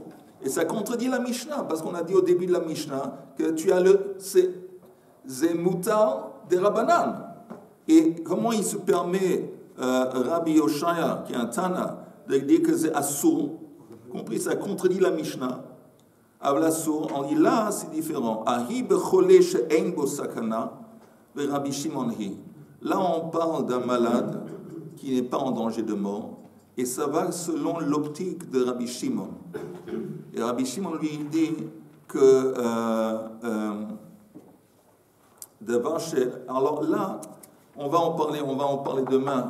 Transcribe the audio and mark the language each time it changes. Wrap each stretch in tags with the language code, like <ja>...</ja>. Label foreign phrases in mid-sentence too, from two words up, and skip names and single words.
<fr>Et ça contredit la Mishnah, parce qu'on a dit au début de la Mishnah que tu as c'est Moutar des Rabbanan. Et comment il se permet, Rabbi Oshaya, qui est un Tana, de dire que c'est Assour, compris, ça contredit la Mishnah. Avlassour, on dit là, c'est différent.</fr> <he>הכא בחולה שאין בו סכנה, ורבי שמעון היא.</he> <fr>Là, on parle d'un malade qui n'est pas en danger de mort, et ça va selon l'optique de Rabbi Shimon. Et Rabbi Shimon lui dit que alors là, on va en parler demain.</fr>